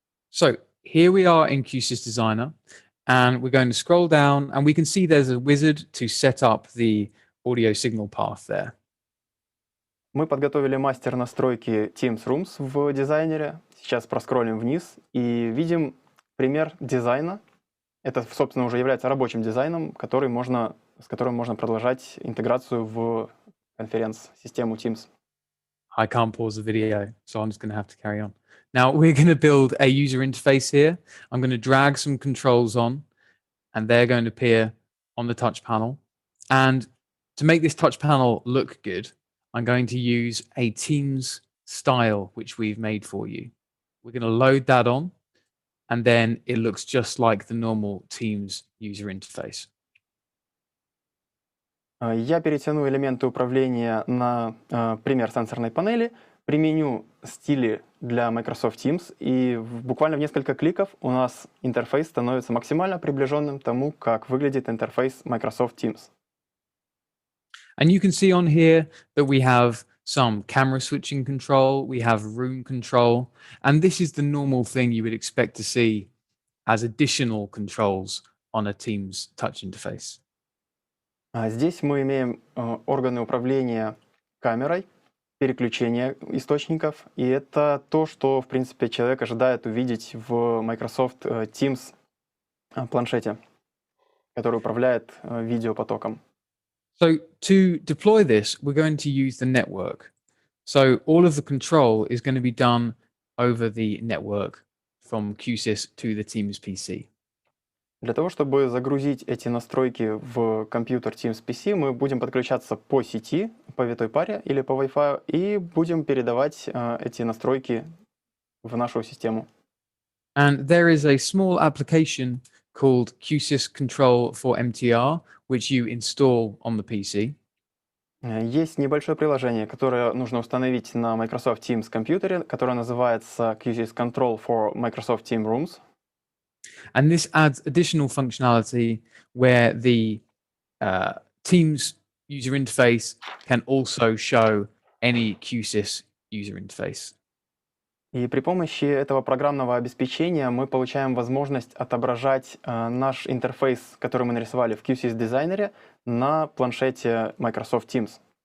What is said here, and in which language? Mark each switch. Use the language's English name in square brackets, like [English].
[English] So here we are in Q-SYS Designer, and we're going to scroll down, and we can see there's a wizard to set up the audio signal path there. [Russian] Мы подготовили мастер настройки Teams Rooms в дизайнере. Сейчас проскроллим вниз и видим пример дизайна. Это, собственно, уже является рабочим дизайном, с которым можно продолжать интеграцию в конференц-систему Teams. [English] I can't pause the video, so I'm just going to have to carry on. Now we're going to build a user interface here. I'm going to drag some controls on, and they're going to appear on the touch panel. And to make this touch panel look good, I'm going to use a Teams style, which we've made for you. We're going to load that on, and then it looks just like the normal Teams user interface. [Russian] Я перетяну элементы управления на пример сенсорной панели, применю стили для Microsoft Teams, и буквально в несколько кликов у нас интерфейс становится максимально приближенным тому, как выглядит интерфейс Microsoft Teams. [English] And you can see on here that we have some camera switching control, we have room control, and this is the normal thing you would expect to see as additional controls on a Teams touch interface. [Russian] Здесь мы имеем органы управления камерой, переключение источников, и это то, что, в принципе, человек ожидает увидеть в Microsoft Teams планшете, который управляет видеопотоком. [English] So to deploy this, we're going to use the network. So all of the control is going to be done over the network from Q-SYS to the Teams PC. [Russian] Для того, чтобы загрузить эти настройки в компьютер Teams PC, мы будем подключаться по сети, по витой паре или по Wi-Fi, и будем передавать эти настройки в нашу систему. [English] And there is a small application called Q-SYS Control for MTR, which you install on the PC. [Russian] Есть небольшое приложение, которое нужно установить на Microsoft Teams компьютере, которое называется Q-SYS Control for Microsoft Teams Rooms. [English] And this adds additional functionality where the Teams user interface can also show any Q-SYS user interface. [Russian] И при помощи этого программного обеспечения мы получаем возможность отображать наш интерфейс, который мы нарисовали в Q-SYS дизайнере, на планшете Microsoft Teams.